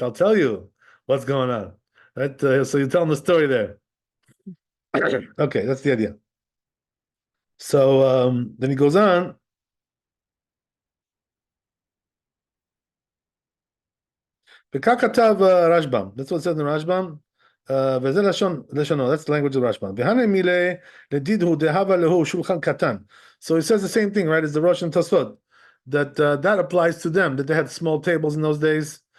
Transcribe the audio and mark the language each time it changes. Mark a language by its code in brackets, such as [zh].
[en] I'll tell you what's going on. Right? So you tell them the story there. Okay, that's the idea. So then he goes on. וכך כתב רשב"ם, that's what it says in רשב"ם, וזה לשונו, that's the language of רשב"ם. [he] והנה מילי לדידהו דהבה להו שולחן קטן. [en] So he says the same thing, right, as the Rosh and Tosfot, that that applies to them, that they had small tables in those days.